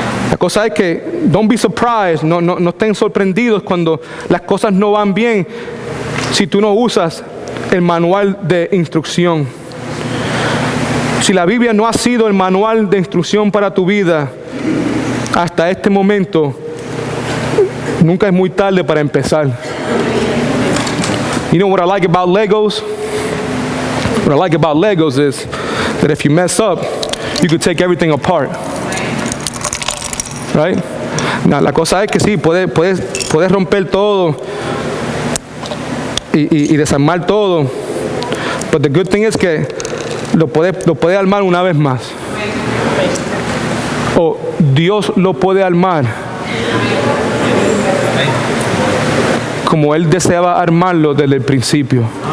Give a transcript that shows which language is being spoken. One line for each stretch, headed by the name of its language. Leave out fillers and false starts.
Spanish: La cosa es que,
English: don't be surprised,
Spanish: no estén sorprendidos cuando las cosas no van bien si tú no usas el manual de instrucción. Si la Biblia no ha sido el manual de instrucción para tu vida hasta este momento, nunca es muy tarde para empezar.
English: You know what I like about Legos? What I like about Legos is that if you mess up, you can take everything apart. Right?
Spanish: Now, la cosa es que sí, puedes romper todo y desarmar todo.
English: But the good thing is
Spanish: que lo puede armar una vez más. O Dios lo puede armar como Él deseaba armarlo desde el principio.